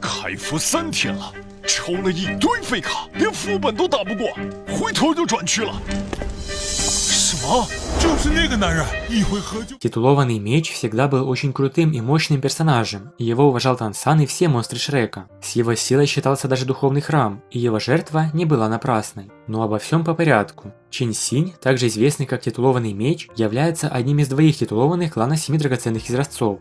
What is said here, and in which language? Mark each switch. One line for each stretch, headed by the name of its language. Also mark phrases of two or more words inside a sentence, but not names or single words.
Chinese: 开服3天了，抽了一堆废卡，连副本都打不过，回头就转区了。什么？就是那个男人，一回合就……
Russian: Титулованный меч всегда был очень крутым и мощным персонажем, и его уважал Тансан и все монстры Шрека. С его силой считался даже духовный храм, и его жертва не была напрасной. Но обо всем по порядку. Чин Синь, также известный как Титулованный меч, является одним из двоих титулованных клана 7 драгоценных изразцов.